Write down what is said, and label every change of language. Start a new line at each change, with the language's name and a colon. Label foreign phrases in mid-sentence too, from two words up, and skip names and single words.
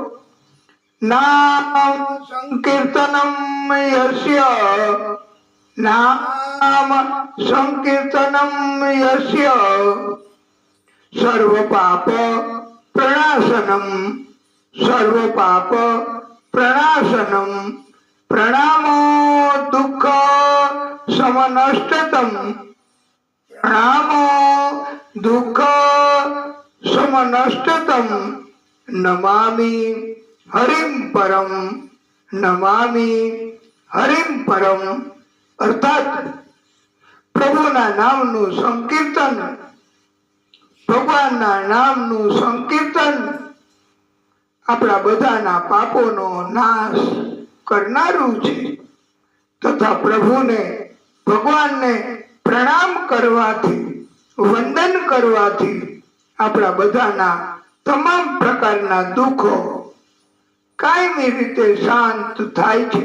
Sanskrit: નામ સંકીર્તનમ યસ્ય, નામ સંકીર્તનમ યસ્ય, સર્વ પાપ પ્રણાશનમ, સર્વ પાપ પ્રણાશનમ, પ્રણામો દુઃખ સમનષ્ટતમ, प्रणामो दुख समनष्टतम, नमामि हरिम परम, नमामि हरिम परम।
Gujarati: અર્થાત પ્રભુના નામનું સંકીર્તન, ભગવાનના નામનું સંકીર્તન, भगवानना नामनु संकीर्तन आपણા બધાના પાપોનો નાશ કરનારું છે તથા પ્રભુને ભગવાનને પ્રણામ કરવાથી, વંદન કરવાથી આપણા બધાના તમામ પ્રકારના દુઃખો કાયમી રીતે શાંત થાય છે।